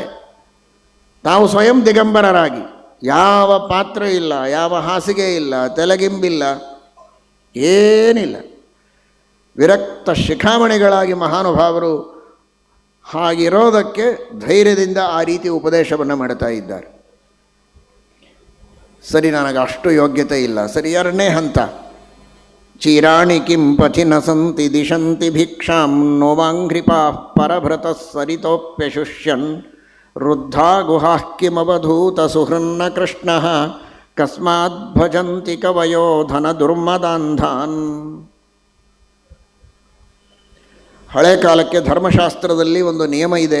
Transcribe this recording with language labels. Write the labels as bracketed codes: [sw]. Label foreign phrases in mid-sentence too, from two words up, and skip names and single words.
[kn] ತಾವು ಸ್ವಯಂ ದಿಗಂಬರರಾಗಿ, ಯಾವ ಪಾತ್ರ ಇಲ್ಲ, ಯಾವ ಹಾಸಿಗೆ ಇಲ್ಲ, ತಲೆಗಿಂಬಿಲ್ಲ, ಏನಿಲ್ಲ, ವಿರಕ್ತ ಶಿಖಾಮಣಿಗಳಾಗಿ ಮಹಾನುಭಾವರು ಹಾಗಿರೋದಕ್ಕೆ ಧೈರ್ಯದಿಂದ ಆ ರೀತಿ ಉಪದೇಶವನ್ನು ಮಾಡ್ತಾ ಇದ್ದಾರೆ. ಸರಿ, ನನಗೆ ಅಷ್ಟು ಯೋಗ್ಯತೆ ಇಲ್ಲ. ಸರಿ, ಎರಡನೇ ಹಂತ. [sa] ಚೀರಾಣಿ ಕಿಂ ಪಥಿ ನ ಸಂತಿ ದಿಶಂತಿ ಭಿಕ್ಷಾಂ ನೋವಾಂಘ್ರಿಪಾ ಪರಭೃತ ಸರಿತೋಪ್ಯಶುಷ್ಯನ್ ವೃದ್ಧಾ ಗುಹಾಃ ಕಿಮವಧೂತ ಸುಹೃನ್ನ ಕೃಷ್ಣ ಕಸ್ಮಾದ್ ಭಜಂತಿ ಕವಯೋ ಧನ ದುರ್ಮದಾಂಧಾನ್. [kn] ಹಳೆ ಕಾಲಕ್ಕೆ ಧರ್ಮಶಾಸ್ತ್ರದಲ್ಲಿ ಒಂದು ನಿಯಮ ಇದೆ.